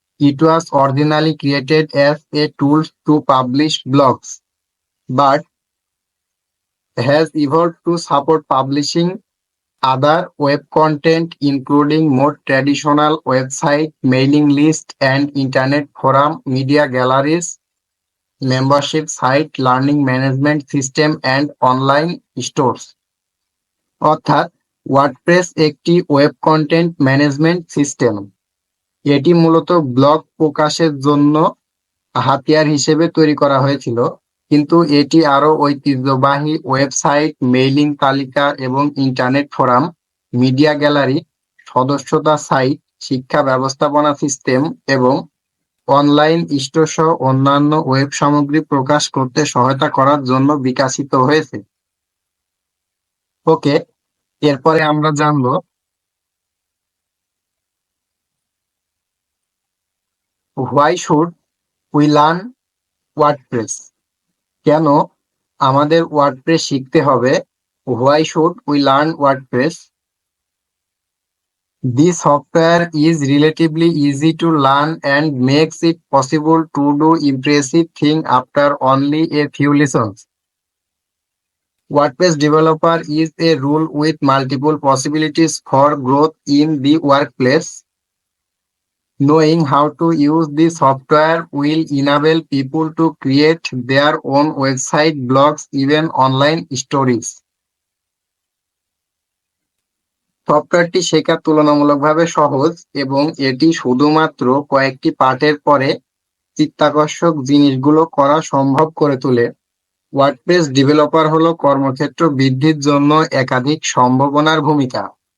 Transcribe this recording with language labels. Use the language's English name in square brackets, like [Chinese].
[English] It was originally created as a tool to publish blogs, but has evolved to support publishing other web content, including more traditional website, mailing list, and internet forum, media galleries, membership site, learning management system, and online stores. [Bangla] অর্থাৎ WordPress একটি web content management system. এটি মূলত blog প্রকাশের জন্য হাতিয়ার হিসেবে তৈরি করা হয়েছিল, কিন্তু এটি আরো ঐতিহ্যবাহী ওয়েবসাইট, মেইলিং তালিকা এবং internet forum, media gallery, সদস্যতা site, শিক্ষা ব্যবস্থাপনা সিস্টেম এবং অনলাইন স্টোর সহ অন্যান্য ওয়েব সামগ্রী প্রকাশ করতে সহায়তা করার জন্য বিকশিত হয়েছে। ওকে, এরপরে আমরা জানবো [English] Why should we learn WordPress. [Bangla] কেন আমাদের ওয়ার্ডপ্রেস শিখতে হবে? [English] Why should we learn WordPress? This software is relatively easy to learn and makes it possible to do impressive things after only a few lessons. WordPress developer is a role with multiple possibilities for growth in the workplace. Knowing how to use this software will enable people to create their own website, blogs, even online stories. [Bangla] সফটওয়্যারটি শেখা তুলনামূলকভাবে সহজ এবং এটি শুধুমাত্র কয়েকটি পাঠের পরে চিত্তাকর্ষক জিনিসগুলো করা সম্ভব করে তোলে। ওয়ার্ডপ্রেস ডেভেলপার হলো কর্মক্ষেত্র বৃদ্ধির জন্য একাধিক সম্ভাবনার ভূমিকা।